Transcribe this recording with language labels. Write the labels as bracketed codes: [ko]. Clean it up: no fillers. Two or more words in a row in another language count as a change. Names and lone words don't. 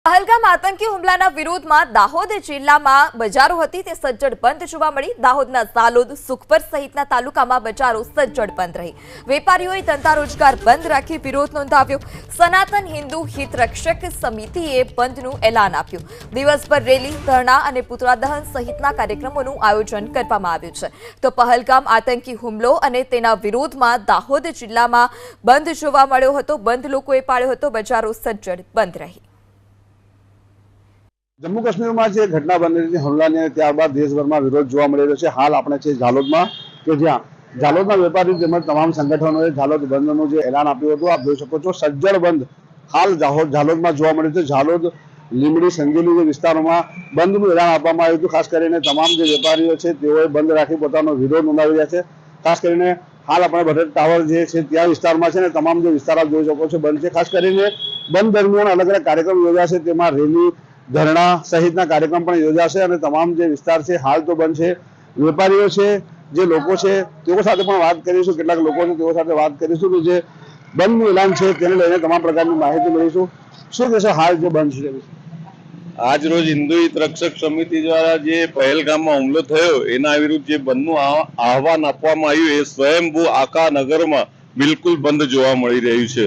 [gu] પહલગામ આતંકી હુમલાના વિરોધમાં દાહોદ જિલ્લામાં બજારો હતી તે સજ્જડ બંધ જોવા મળી। दाहोदना ઝાલોદ, સુખપર સહિતના તાલુકામાં બજારો સજ્જડ બંધ રહી। વેપારીઓએ ધંધા રોજગાર બંધ રાખી વિરોધ નોંધાવ્યો। સનાતન હિન્દુ હિત રક્ષક સમિતિએ બંધનું એલાન આપ્યું। દિવસભર રેલી, ધરણા અને પુતળા દહન સહિતના કાર્યક્રમોનું આયોજન કરવામાં આવ્યું છે। તો પહલગામ આતંકી હુમલો અને તેના વિરોધમાં દાહોદ જિલ્લામાં બંધ જોવા મળ્યો હતો। બંધ લોકોએ પાળ્યો હતો। બજારો સજ્જડ બંધ રહી। જમ્મુ કાશ્મીર માં જે ઘટના બની હુમલા ને ત્યારબાદ દેશભર માં વિરોધ જોવા મળી રહ્યો છે। હાલ આપણે છે ઝાલોદ માં કે જ્યાં ઝાલોદના વેપારી તેમજ તમામ સંગઠનો ઝાલોદ બંધનું જે એલાન આપ્યું હતું। આપ જોઈ શકો છો સજ્જડ બંધ હાલ ઝાલોદ માં જોવા મળ્યો છે। ઝાલોદ, લીંબડી, સંગેલી જે વિસ્તારો માં બંધનું એલાન આપવામાં આવ્યું હતું। ખાસ કરીને તમામ જે વેપારીઓ છે તેઓએ બંધ રાખી પોતાનો વિરોધ નોંધાવી રહ્યા છે। ખાસ કરીને હાલ આપણે બટેટ ટાવર જે છે ત્યાં વિસ્તારમાં છે ને તમામ જે વિસ્તાર આપ જોઈ શકો છો બંધ છે। ખાસ કરીને બંધ દરમિયાન અલગ અલગ કાર્યક્રમ યોજાશે, તેમાં રેલી, ધરણા સહિતના કાર્યક્રમ પણ યોજાશે અને તમામ જે વિસ્તાર છે હાલ તો બંધ છે। વેપારીઓ છે, જે લોકો છે તેઓ સાથે પણ વાત કરીશું। કેટલાક લોકો છે તેઓ સાથે વાત કરીશું કે જે બંધનું એલાન છે તેને લઈને તમામ પ્રકારની માહિતી મેળવીશું। શું કહેશો હાલ જે બંધ છે? આજ રોજ હિન્દુ હિત રક્ષક સમિતિ દ્વારા જે પહેલગામમાં હુમલો થયો એના વિરુદ્ધ જે બંધનું આહવાન આપવામાં આવ્યું એ સ્વયંભૂ આખા નગરમાં બિલકુલ બંધ જોવા મળી રહ્યું છે।